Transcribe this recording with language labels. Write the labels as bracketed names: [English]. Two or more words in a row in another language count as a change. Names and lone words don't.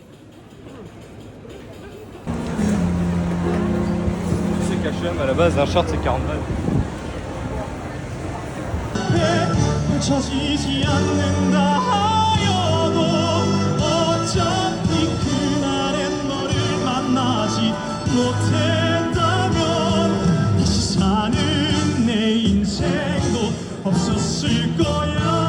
[French] C'est KHM à la base, un short c'est 40 balles. [Korean] 펼쳐지지 않는다 하여도 어차피 그날엔 너를 만나지 못했다면 다시 사는 내 인생도 없었을 거야.